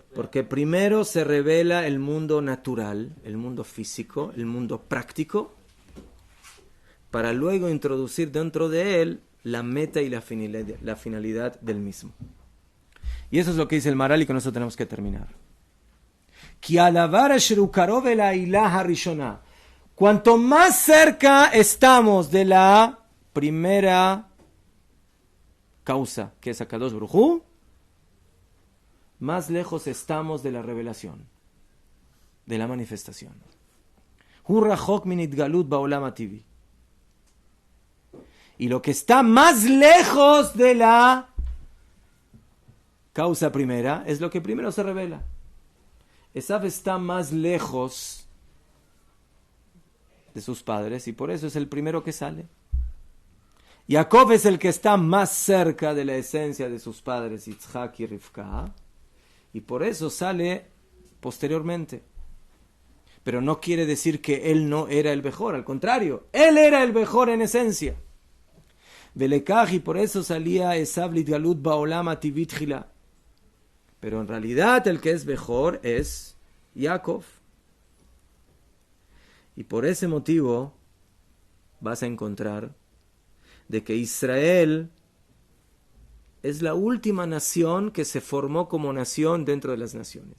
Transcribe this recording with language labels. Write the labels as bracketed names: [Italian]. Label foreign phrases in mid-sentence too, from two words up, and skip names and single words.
[Spanish] Porque primero se revela el mundo natural, el mundo físico, el mundo práctico, para luego introducir dentro de él la meta y la finalidad del mismo. Y eso es lo que dice el Maharal y con eso tenemos que terminar. [Hebrew] כי הדבר אשר הוא קרוב אל העלה הראשונה. [Spanish] Cuanto más cerca estamos de la primera causa, que es [Hebrew] הקדוש ברוך הוא, [Spanish] más lejos estamos de la revelación, de la manifestación. [Hebrew] הוא רחוק מן התגלות בעולם הטבעי. [Spanish] Y lo que está más lejos de la causa primera es lo que primero se revela. Esav está más lejos de sus padres y por eso es el primero que sale. Jacob es el que está más cerca de la esencia de sus padres, Yitzhak y Rivka, y por eso sale posteriormente. Pero no quiere decir que él no era el mejor, al contrario, él era el mejor en esencia. Velekach, y por eso salía Esav [Hebrew] להתגלות בעולם הטבעי תחילה. [Spanish] Pero en realidad el que es mejor es Jacob. Y por ese motivo vas a encontrar de que Israel es la última nación que se formó como nación dentro de las naciones.